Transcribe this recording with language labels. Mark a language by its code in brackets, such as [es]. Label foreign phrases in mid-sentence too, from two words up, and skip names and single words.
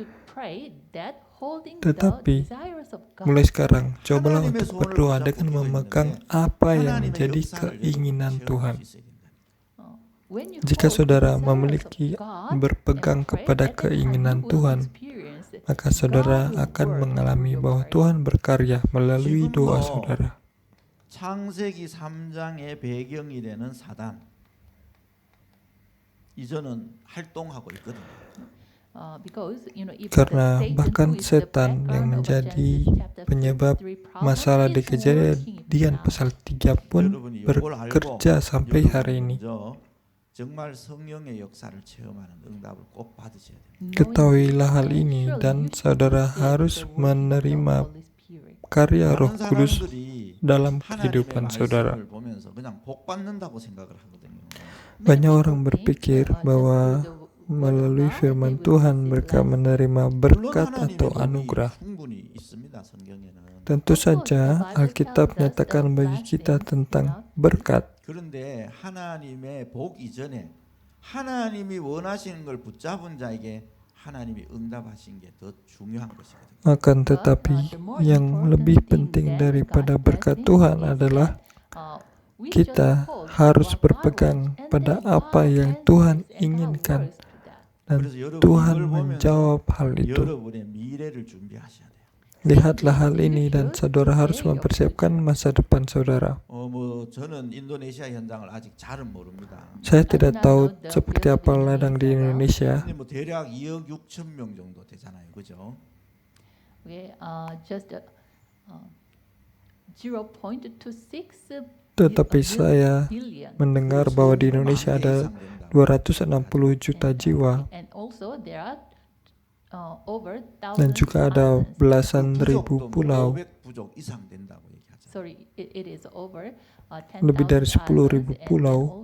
[id] Tetapi mulai sekarang cobalah untuk berdoa dengan memegang apa yang menjadi keinginan Tuhan. Jika saudara memiliki berpegang kepada keinginan Tuhan, maka saudara akan mengalami bahwa Tuhan berkarya melalui doa saudara. [ko] 창세기 3장의 배경이 되는 사단 이전은 활동하고 있거든요. [id] Karena bahkan setan yang menjadi penyebab masalah di Kejadian pasal 3 pun bekerja sampai hari ini. [ko] 정말 성령의 역사를 체험하는 응답을 꼭 받으셔야 됩니다. [id] Ketahuilah hal ini dan saudara harus menerima karya Roh Kudus dalam kehidupan saudara. [ko] 보면서 그냥 복 받는다고 생각을 하거든요. [id] Banyak orang berpikir bahwa melalui firman Tuhan mereka menerima berkat atau anugerah. [ko] 충분히 있습니다. 성경에는. [id] Tentu saja Alkitab menyatakan bagi kita tentang berkat. [ko] 그런데 하나님의 복 이전에 하나님이 원하시는 걸 붙잡은 자에게 하나님이 응답하신 게 더 중요한 것이거든요. [id] Akan tetapi yang lebih penting daripada berkat Tuhan adalah kita harus berpegang pada apa yang Tuhan inginkan dan Tuhan menjawab hal itu. [ko] 여러분의 미래를 준비하셔야 돼요. [id] Lihatlah hal ini dan saudara harus mempersiapkan masa depan saudara. [ko] 저는 인도네시아 현장을 아직 잘은 모릅니다. [id] Saya tidak tahu seperti apa ladang di Indonesia. [ko] 근데 뭐 대략 2억 6천 명 정도 되잖아요. 그죠? [en] Just 0.26 [id] Tetapi saya mendengar bahwa di Indonesia ada 260 juta jiwa dan juga ada belasan ribu pulau, lebih dari 10.000 pulau.